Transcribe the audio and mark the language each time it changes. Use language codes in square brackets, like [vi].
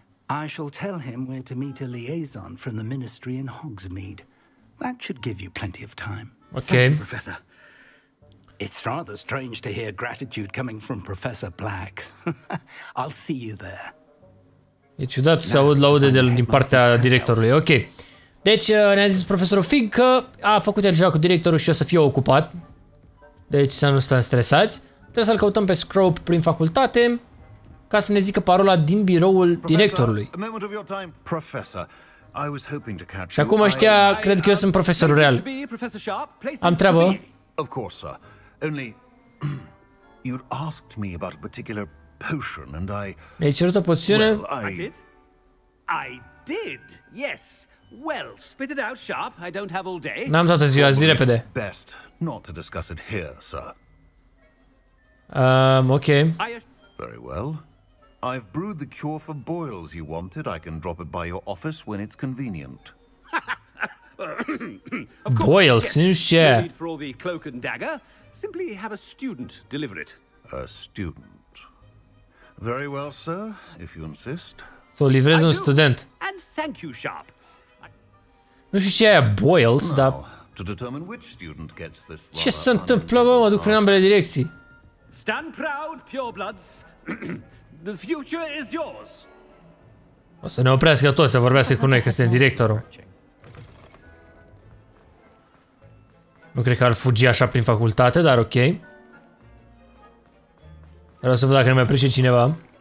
[en] I shall tell him where to meet a liaison from the ministry in Hogsmeade. That should give you plenty of time. Ok. Thank you, Professor. It's rather strange to hear gratitude coming from Professor Black. I'll see you there. [ro] E ciudat să aud laude din partea directorului. Ok. Deci ne-a zis profesorul Fig că a făcut el ceva cu directorul și o să fie ocupat. Deci să nu stăm stresați. Trebuie să-l căutăm pe Scrope prin facultate ca să ne zică parola din biroul directorului. Și acum ăștia cred că eu sunt profesorul real. Am treabă. [en] Of course, sir. Only you'd asked me about a particular potion and I... [ro] Mi-ai cerut o poțiune? [en] I did? I did, yes. Well, spit it out, Sharp. I don't have all day. [ro] N-am toată ziua, zi repede. [en] Best not to discuss it here, sir. Ok. Very well. I've brewed the cure for boils you wanted. I can drop it by your office when it's convenient. [ro] Boils, nu știu ce e. [en] For all the cloak and dagger, simply have a student deliver it. A student. Very well, sir, if you insist. [ro] Să o livrez un student. [en] And thank you, Sharp. [ro] Nu știu ce e aia boils, dar... [en] To determine which student gets this. [ro] Ce se întâmplă, bă? Mă duc prin ambele direcții. [en] Stand proud, purebloods. The future is yours. [ro] O să ne oprească toți să vorbească cu noi că suntem directorul. Nu cred că ar fugi așa prin facultate, dar ok. Vreau să văd dacă ne mai oprește cineva.